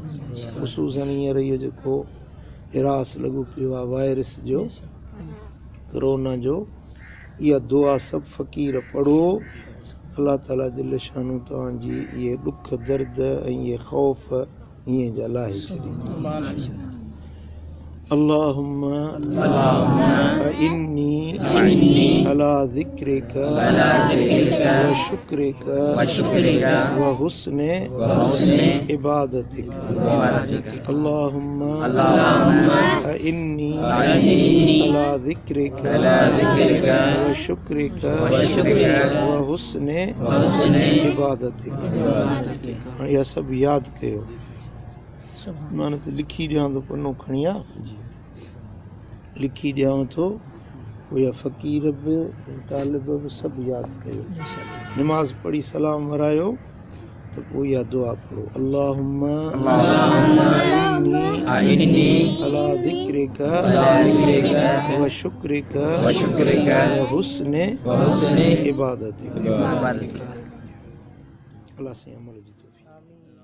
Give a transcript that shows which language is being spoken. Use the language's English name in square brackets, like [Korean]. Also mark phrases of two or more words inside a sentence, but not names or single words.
[Sindhi] ख़ुशूसन हींअर इहो जेको हिरास लॻो पियो आहे वायरस जो, करोना जो, इहा दुआ सभु फ़क़ीर पढ़ो, अलाह ताला [Arabic] جل شانه [Sindhi] तव्हांजी इहे ॾुख दर्द ऐं इहे ख़ौफ़ हीअं जा लाहे छॾींदो। [Arabic] اللهم أعني على ذكرك وشكرك وحسن عبادتك. اللهم أعني على ذكرك وشكرك وحسن عبادتك. [Sindhi] हाणे इहा सभु यादि कयो, माना त लिखी ॾियां थो, पनो खणी आ, लिखी ॾियांव थो, पोइ इहा फ़क़ीर बि तालिब बि सभु यादि कयो। निमाज़ पढ़ी सलाम वरायो त पोइ इहा दुआ पढ़ो, [Arabic] اللهم أعني على ذكرك وشكرك وحسن عبادتك. [Sindhi] अल्लाह से अमल जी तौफ़ीक़।